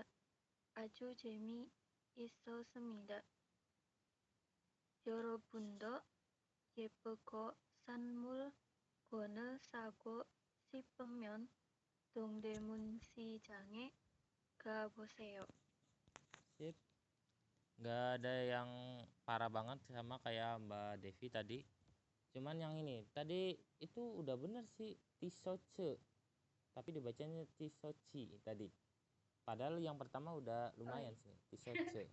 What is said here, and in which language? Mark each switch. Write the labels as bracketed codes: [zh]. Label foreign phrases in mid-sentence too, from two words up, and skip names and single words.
[ko] 아주 재미있었습니다. 여러분도 예쁘고 싼 물건을 사고 싶으면 동대문 시장에 가보세요. [id] Sip. Nggak ada yang parah banget sama kayak Mbak Devi tadi. Cuman yang ini tadi itu udah bener sih, tisoce. Tapi dibacanya tisoci tadi. Padahal yang pertama udah lumayan sih, tisoce.